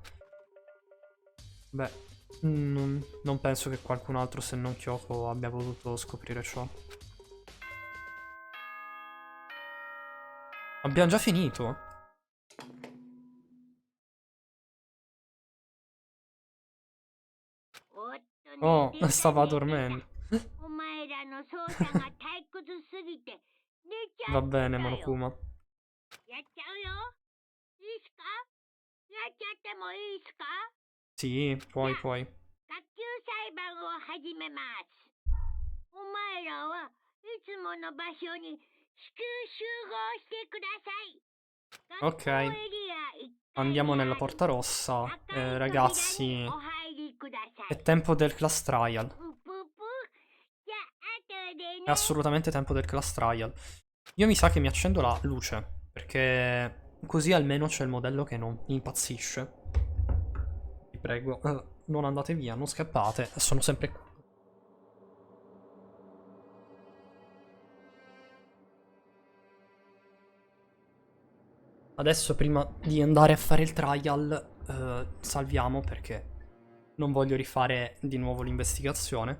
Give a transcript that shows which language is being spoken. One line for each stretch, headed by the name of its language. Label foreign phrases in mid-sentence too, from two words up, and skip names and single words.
Italian: Beh, non penso che qualcun altro se non Kyoko abbia potuto scoprire ciò. Abbiamo già finito? Oh, stava dormendo.
Japanese: お前らの操作が退屈すぎて寝ちゃ
Italian: Va
Japanese: ったん
Italian: bene,
Japanese: だよ
Italian: Monokuma.
Japanese: やっちゃうよいいっすかやっちゃってもいいっすか
Italian: Sì, puoi.
Japanese: 学級裁判を始めますお前らはいつもの場所に至急集合してください
Italian: Ok.
Japanese: 学校エリア1階
Italian: Andiamo
Japanese: にあ
Italian: nella
Japanese: る
Italian: porta rossa.
Japanese: 赤い扉に
Italian: Ragazzi,
Japanese: お入りください
Italian: è tempo del
English: class trial.
Japanese: ぷぷぷじゃあ後で
Italian: È
Japanese: ね
Italian: assolutamente tempo del
English: class trial.
Italian: Io mi sa che mi accendo la luce, perché così almeno c'è il modello che non impazzisce. Vi prego, non andate via, non scappate, sono sempre qui. Adesso prima di andare a fare il trial, salviamo perché non voglio rifare di nuovo l'investigazione.